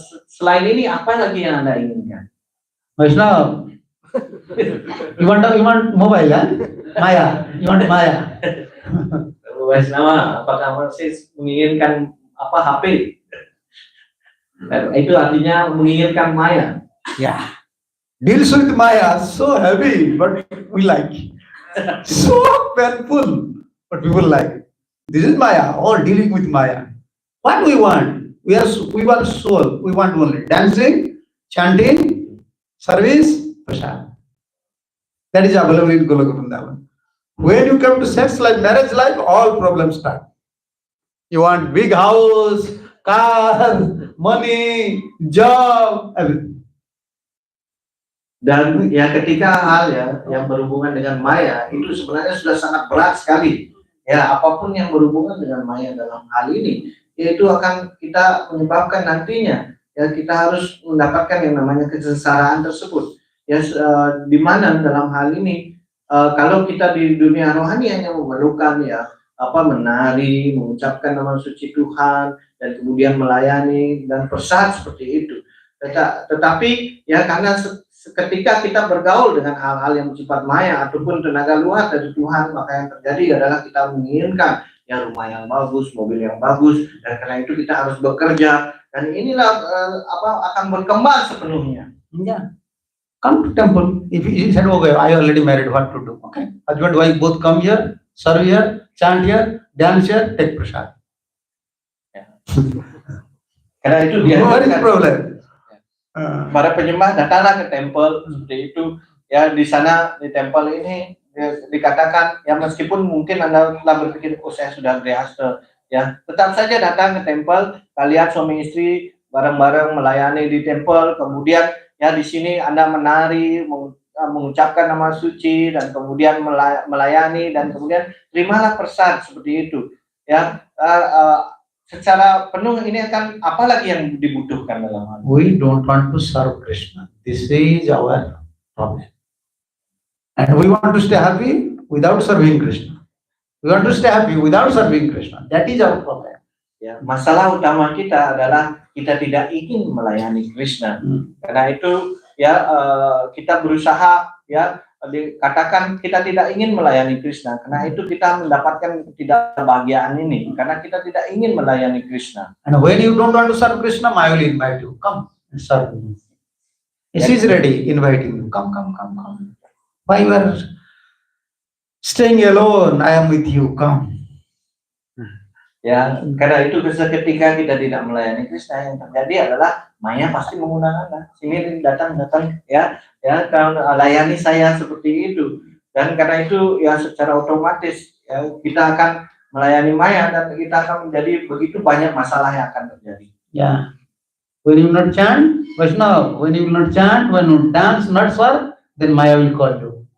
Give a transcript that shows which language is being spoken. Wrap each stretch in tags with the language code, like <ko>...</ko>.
<id>Selain ini apa lagi yang Anda inginkan?</id> <en>Vaishnav, you want mobile, Maya? You want Maya?</en> <id>Vaishnava, apakah masih menginginkan HP? Itu artinya menginginkan Maya.</id> <en>Yeah. Deals with Maya, so heavy, but we like. So painful, but we will like. This is Maya, all dealing with Maya. What we want? We want soul. We want only dancing, chanting, service, prasad. That is available in Goloka Vrindavan. When you come to sex life, marriage life, all problems start. You want big house, car, money, job, everything.</en> <id>Dan ya ketika hal ya yang berhubungan dengan maya itu sebenarnya sudah sangat berat sekali. Ya apapun yang berhubungan dengan maya dalam hal ini, yaitu akan kita menyebabkan nantinya ya kita harus mendapatkan yang namanya kesengsaraan tersebut. Ya di mana dalam hal ini kalau kita di dunia rohani hanya memerlukan ya menari, mengucapkan nama suci Tuhan dan kemudian melayani dan bersaat seperti itu. Tetapi ya karena ketika kita bergaul dengan hal-hal yang bersifat maya ataupun tenaga luar dari Tuhan, maka yang terjadi adalah kita menginginkan ya rumah yang bagus, mobil yang bagus, dan karena itu kita harus bekerja, dan inilah akan berkembang sepenuhnya.</id> <en>Yeah. Come to temple. If you said, okay, I already married, what to do? Okay. Husband, wife both come here, serve here, chant here, dance here, take prasad.</en> <id>Karena itu dia</id> <en>What is the problem?</en> <id>para penyembah datanglah ke temple seperti itu ya, di sana di temple ini dikatakan ya meskipun mungkin Anda telah berpikir saya sudah berhasil ya, tetap saja datang ke temple, kalian suami istri bareng-bareng melayani di temple, kemudian ya di sini Anda menari, mengucapkan nama suci dan kemudian melayani dan kemudian terimalah prasad seperti itu ya. Secara penuh ini akan apalagi yang dibutuhkan dalam hal ini.</id> <en>We don't want to serve Krishna. This is our problem. And we want to stay happy without serving Krishna. We want to stay happy without serving Krishna. That is our problem.</en> <id>Ya, masalah utama kita adalah kita tidak ingin melayani Krishna. Karena itu ya kita berusaha ya dikatakan kita tidak ingin melayani Krishna. Karena itu kita mendapatkan ketidakbahagiaan ini karena kita tidak ingin melayani Krishna.</id> <en>And when you don't want to serve Krishna, I will invite you. Come and serve me. She is ready, inviting you. Come. Why you are staying alone? I am with you. Come.</en> <id>Ya, karena itu ketika kita tidak melayani Krishna, yang terjadi adalah maya pasti menggunakan Anda. Sini datang ya kalau layani saya seperti itu. Dan karena itu ya secara otomatis ya, kita akan melayani maya dan kita akan menjadi begitu banyak masalah yang akan terjadi.</id> <en>Yeah. When you not chant, Vaishnava, when you not chant, when you dance, not serve, then Maya will call you.</en>